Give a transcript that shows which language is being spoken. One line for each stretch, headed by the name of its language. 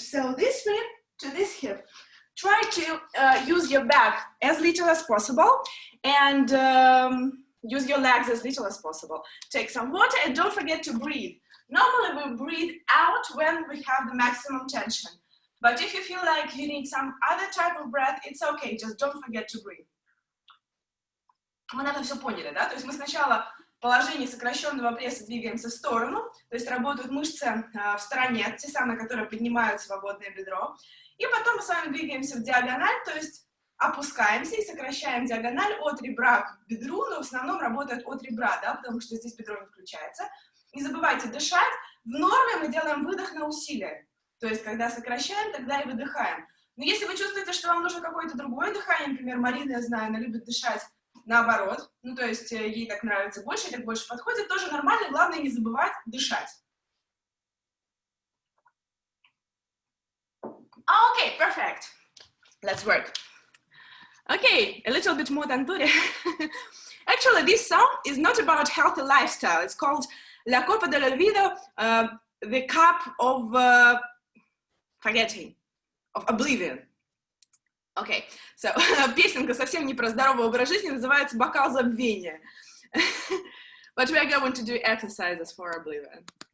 English: So this rib to this hip. Try to use your back as little as possible, and use your legs as little as possible. Take some water, and don't forget to breathe. Normally we breathe out when we have the maximum tension. But if you feel like you need some other type of breath, it's okay, just don't forget to breathe.
Russian: Мы, наверное, все поняли, да? То есть мы сначала положении сокращенного пресса двигаемся в сторону, то есть работают мышцы в стороне, те самые, которые поднимают свободное бедро. И потом мы с вами двигаемся в диагональ, то есть опускаемся и сокращаем диагональ от ребра к бедру, но в основном работает от ребра, да, потому что здесь бедро не включается. Не забывайте дышать. В норме мы делаем выдох на усилие. То есть, когда сокращаем, тогда и выдыхаем. Но если вы чувствуете, что вам нужно какое-то другое дыхание, например, Марина, я знаю, она любит дышать наоборот, ну, то есть ей так нравится больше, так больше подходит, тоже нормально, главное не забывать дышать.
English: Okay, perfect. Let's work. Okay, a little bit more tanture. Actually, this song is not about healthy lifestyle. It's called La Copa del Olvido, the cup of forgetting, of oblivion. Okay, so
Russian: песенка совсем не про здоровый образ жизни, называется «Бокал забвения».
English: But we are going to do exercises for oblivion.